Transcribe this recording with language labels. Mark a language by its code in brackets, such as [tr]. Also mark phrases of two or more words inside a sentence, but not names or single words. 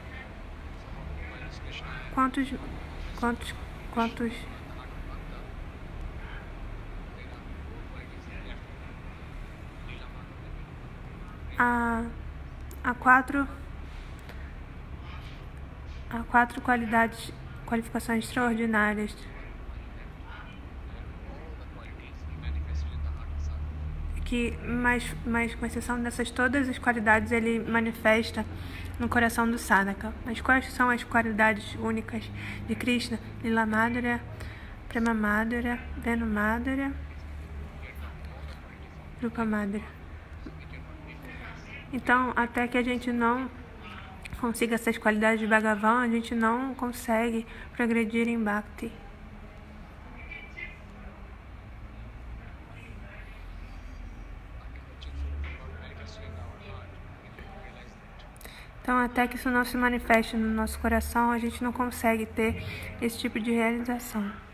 [pt] quantos há quatro qualificações extraordinárias que, mas com exceção dessas todas as qualidades, ele manifesta no coração do sadhaka. Mas quais são as qualidades únicas de Krishna? [sa] लीला माधुर्य, प्रेम माधुर्य, वेणु माधुर्य, रूप माधुर्य. [pt] Então, até que a gente não consiga essas qualidades de Bhagavan, a gente não consegue progredir em Bhakti. Então, até que isso não se manifeste no nosso coração, a gente não consegue ter esse tipo de realização.